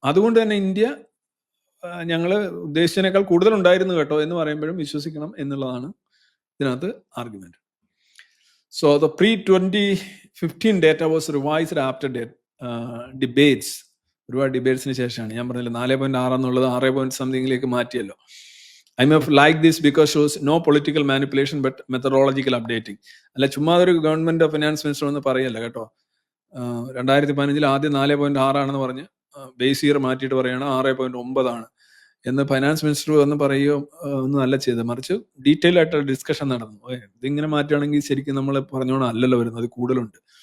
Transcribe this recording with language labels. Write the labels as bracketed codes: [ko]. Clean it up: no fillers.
[ml] അതുകൊണ്ട് തന്നെ ഇന്ത്യ ഞങ്ങൾ ഉദ്ദേശിച്ചതിനേക്കാൾ കൂടുതൽ ഉണ്ടായിരുന്നു കേട്ടോ എന്ന് പറയുമ്പോഴും വിശ്വസിക്കണം എന്നുള്ളതാണ് ഇതിനകത്ത് argument. [en] So the pre-2015 data was revised after debates. [ml] ഒരുപാട് ഡിബേറ്റ്സിന് ശേഷമാണ്. ഞാൻ പറഞ്ഞില്ല 4.6 എന്നുള്ളത് 6 സംതിങ്ങിലേക്ക് മാറ്റിയല്ലോ. [en] IMF like this because shows no political manipulation but methodological updating. [ml] അല്ല ചുമ്മാ ഒരു ഗവൺമെന്റ് ഫിനാൻസ് മിനിസ്റ്റർ എന്ന് പറയല്ല കേട്ടോ. 2015 ആദ്യം 4.6 ആണെന്ന് പറഞ്ഞ് ബേസ് ഇയർ മാറ്റിയിട്ട് പറയുകയാണ് 6.9 ആണ് എന്ന് ഫൈനാൻസ് മിനിസ്റ്റർ വന്ന് പറയുകയോ ഒന്നും അല്ല ചെയ്തത്. മറിച്ച് ഡീറ്റെയിൽ ആയിട്ട് ഡിസ്കഷൻ നടന്നു. ഇതിങ്ങനെ മാറ്റുകയാണെങ്കിൽ ശരിക്കും നമ്മൾ പറഞ്ഞോണം അല്ലല്ലോ വരുന്നത്, അത് കൂടുതലുണ്ട്.